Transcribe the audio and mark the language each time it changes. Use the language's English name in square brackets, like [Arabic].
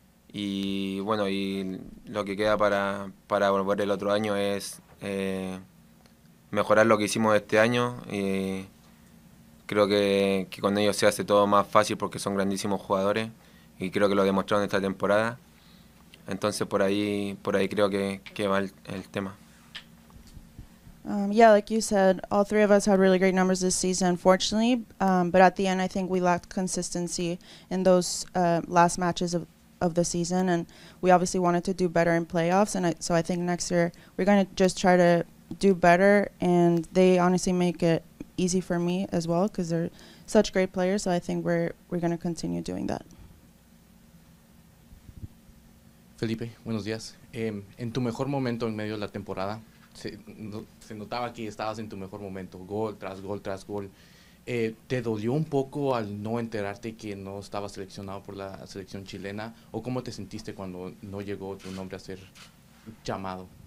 [Spanish] Y bueno, y lo que queda para volver el otro año es mejorar lo que hicimos este año. Creo que con ellos se hace todo más fácil porque son grandísimos jugadores, y creo que lo demostraron esta temporada. Entonces por ahí creo que va el tema. [English] Yeah, like you said, all three of us had really great numbers this season, fortunately. But at the end, I think we lacked consistency in those last matches of the season, and we obviously wanted to do better in playoffs. And so I think next year we're going to just try to do better, and they honestly make it easy for me as well because they're such great players. So I think we're going to continue doing that. [Spanish] Felipe, buenos días. En tu mejor momento en medio de la temporada, se notaba que estabas en tu mejor momento, gol tras gol tras gol. ¿Te dolió un poco al no enterarte que no estabas seleccionado por la selección chilena? ¿O cómo te sentiste cuando no llegó tu nombre a ser llamado?